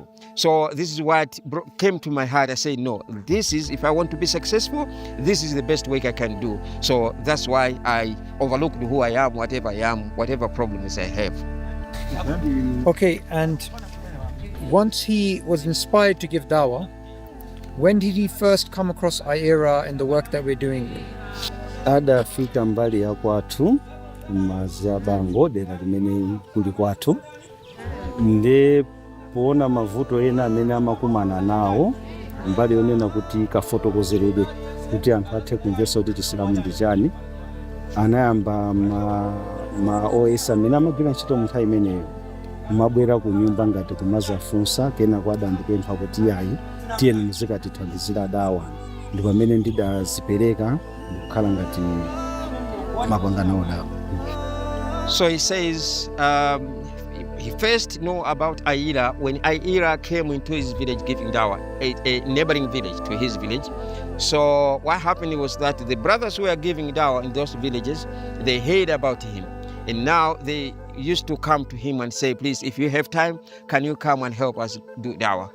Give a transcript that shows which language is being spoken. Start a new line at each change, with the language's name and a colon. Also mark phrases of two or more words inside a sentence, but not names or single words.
English: So this is what came to my heart. I said, no, if I want to be successful, this is the best work I can do. So that's why I overlooked who I am, whatever problems I have. Okay, and once he was inspired to give dawah, when did he first come across our era and the work that we're doing?
Nyanja: Adafika mbali ya kwathu mazabango dera limene kuli kwathu nde poona mavuto ena amene amakumana nawo mbali yonena kuti kafotokozeredwe kuti anthu athe kumvetsa kuti chisilamu ndi chani, anayamba ma OS amene amagwira ntchito mu nthawi imeneyo kumabwera ku nyumba ngati kumazafunsa kena kwadandipempha kuti ayi tiyeni muzikatithandizira dawa, ndi pamene ndidazipereka ndikukhala ngati mapangano dawa.
English: So he says he first know about Aira when Aira came into his village giving dawah, a neighboring village to his village. So what happened was that the brothers who were giving dawah in those villages, they heard about him, and now they used to come to him and say, please, if you have time, can you come and help us do dawah?